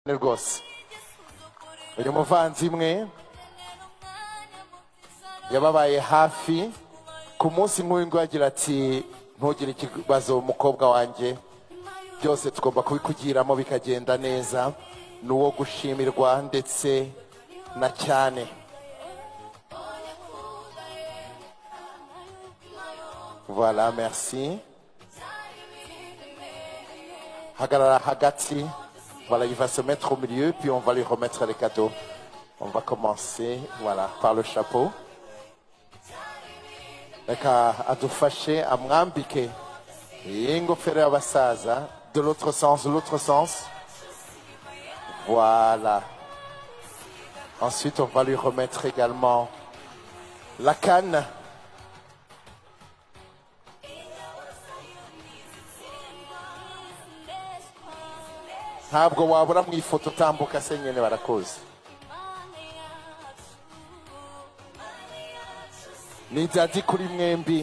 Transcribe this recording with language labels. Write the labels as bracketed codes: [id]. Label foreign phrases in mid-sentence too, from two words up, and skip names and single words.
[rw] rwose uyu muvandimwe yababaye hafi ku munsi nk'uyu nguyu agira ati ntugire ikibazo umukobwa wanjye byose tugomba kubikugiramo bikagenda neza n'uwo gushimirwa ndetse na cyane. [fr] Voilà, merci. [rw] Hagarara hagati. [fr] Voilà, il va se mettre au milieu, puis on va lui remettre les cadeaux. On va commencer, voilà, par le chapeau. [rw] Reka adufashe amwambike ingofero y'abasaza [fr] de l'autre sens, Voilà. Ensuite, on va lui remettre également la canne. [rw] Ntabwo wabura mu ifoto tambuka se nyene barakoze. Ni jadi kuri mwembi.